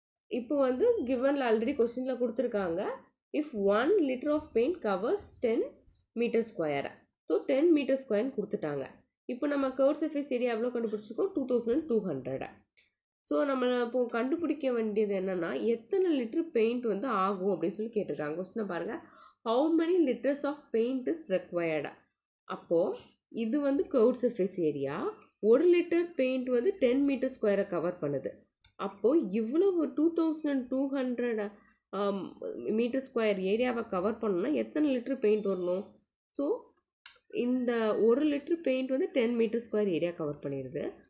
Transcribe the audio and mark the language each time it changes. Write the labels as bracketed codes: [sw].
[ta] இப்போ வந்து கிவனில் ஆல்ரெடி கொஸ்டினில் கொடுத்துருக்காங்க, [en] If 1 liter of paint covers 10 meter square. [ta] So 10 meter square கொடுத்துட்டாங்க. இப்போ நம்ம கர்வ் சர்ஃபேஸ் ஏரியா எவ்வளோ கண்டுபிடிச்சிருக்கோம்? 2200. ஸோ நம்ம இப்போது கண்டுபிடிக்க வேண்டியது என்னென்னா, எத்தனை லிட்டர் பெயிண்ட் வந்து ஆகும் அப்படின்னு சொல்லி கேட்டிருக்காங்க. கொஸ்டினை பாருங்கள், [en] How many liters of paint is required. [ta] அப்போது இது வந்து curve surface area, 1 litre paint வந்து 10 மீட்டர் ஸ்கொயரை கவர் பண்ணுது. அப்போது இவ்வளவு 2200 மீட்டர் ஸ்கொயர் ஏரியாவை கவர் பண்ணணும்னா எத்தனை லிட்டர் பெயிண்ட் வரணும்? ஸோ இந்த 1 லிட்டர் பெயிண்ட் வந்து 10 மீட்டர் ஸ்கொயர் ஏரியா கவர் பண்ணிடுது.